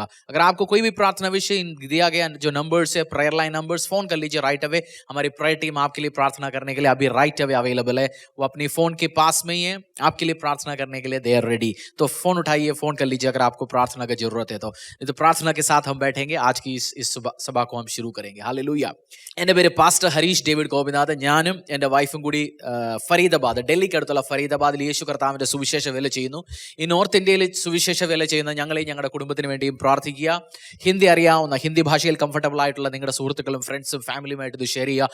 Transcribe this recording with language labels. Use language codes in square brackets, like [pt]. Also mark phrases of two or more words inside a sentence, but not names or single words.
[hi] अगर आपको कोई भी प्रार्थना विषय दिया गया, जो नंबर्स है, [en] prayer line numbers, [hi] फोन कर लीजिए [en] right away. [hi] हमारी [en] prayer team [hi] आपके लिए प्रार्थना करने के लिए अभी [en] right away available [hi] है। वो अपनी फोन के पास में ही है, आपके लिए प्रार्थना करने के लिए [en] they are ready. [hi] तो फोन उठाइए, फोन कर लीजिए अगर आपको प्रार्थना की जरूरत है। तो प्रार्थना के साथ हम बैठेंगे, आज की इस സഭ को हम शुरू करेंगे। हालेलुया। [ml] എൻ്റെ പേര് പാസ്റ്റർ ഹരീഷ് ഡേവിഡ് ഗോപിനാഥ്। ഞാനും എൻ്റെ വൈഫും കൂടി ഫരീദാബാദ്, ഡൽഹിക്ക് അടുത്തുള്ള ഫരീദാബാദിൽ യേശു കർത്താവിൻ്റെ സുവിശേഷ വേല ചെയ്യുന്നു. ഈ നോർത്ത് ഇന്ത്യയിൽ സുവിശേഷ വേല ചെയ്യുന്ന ഞങ്ങളെയും ഞങ്ങളുടെ കുടുംബത്തിന് വേണ്ടിയും പ്രാർത്ഥിക്കുക. ഹിന്ദി അറിയാവുന്ന, ഹിന്ദി ഭാഷയിൽ കംഫർട്ടബിൾ ആയിട്ടുള്ള നിങ്ങളുടെ സുഹൃത്തുക്കളും ഫ്രണ്ട്സും ഫാമിലിയുമായിട്ട് ഇത് ഷെയർ ചെയ്യുക.